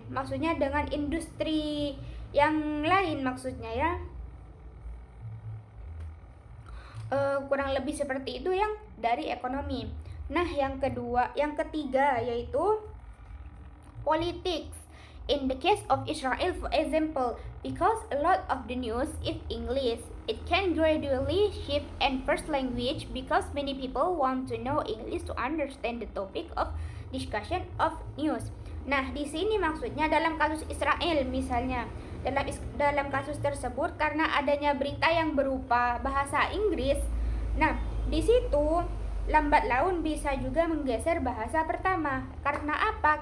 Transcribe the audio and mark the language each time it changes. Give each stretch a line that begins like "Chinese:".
Indonesian: Maksudnya dengan industri yang lain maksudnya ya. Kurang lebih seperti itu yang dari ekonomi. Nah, yang ketiga yaitu politics.
English: In the case of Israel, for example, because a lot of the news is English, it can gradually shift and first language because many people want to know English to understand the topic of discussion of news.
Indonesian: Nah, di sini maksudnya dalam kasus Israel misalnya, dalam kasus tersebut karena adanya berita yang berupa bahasa Inggris, nah di situ lambat laun bisa juga menggeser bahasa pertama. Karena apa?